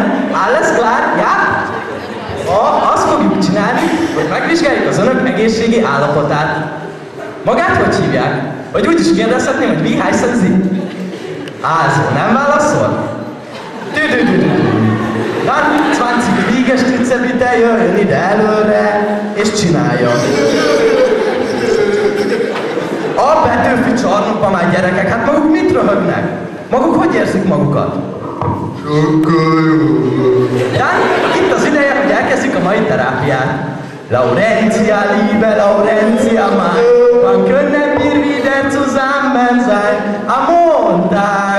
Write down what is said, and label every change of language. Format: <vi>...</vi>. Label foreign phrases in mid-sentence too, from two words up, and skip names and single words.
<de>Alles klar? Ja?</de> <hu>Azt fogjuk csinálni, hogy megvizsgáljuk az önök egészségi állapotát. Magát hogy hívják? Vagy úgy is kérdezhetném, hogy</hu> <de>wie heißen Sie?</de> <hu>Also, nem válaszol?</hu> <de>Dann 20 Liegestütze bitte,</de> <hu>jöjjön ide előre, és csinálja. A Petőfi csarnokban már gyerekek, hát maguk mit röhögnek? Maguk hogy érzik magukat? Sokkal jól. Itt az ideje, hogy elkezdjük a mai terápiát.</hu> <de>Laurentia, liebe Laurentia, wann können wir wieder zusammen sein? Am Montag.</de>